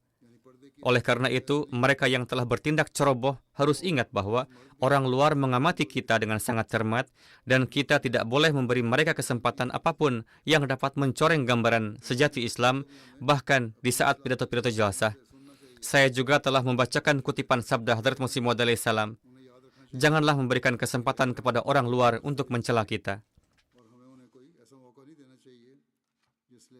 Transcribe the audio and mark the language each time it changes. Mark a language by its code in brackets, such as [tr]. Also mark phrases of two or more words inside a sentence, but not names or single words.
[id] Oleh karena itu, mereka yang telah bertindak ceroboh harus ingat bahwa orang luar mengamati kita dengan sangat cermat dan kita tidak boleh memberi mereka kesempatan apapun yang dapat mencoreng gambaran sejati Islam, bahkan di saat pidato-pidato Jalsah. Saya juga telah membacakan kutipan sabda Hadrat Masih Maud [ar] عليه السلام. [id] Janganlah memberikan kesempatan kepada orang luar untuk mencela kita. [ur] اور ہمیں انہیں کوئی ایسا موقع نہیں دینا چاہیے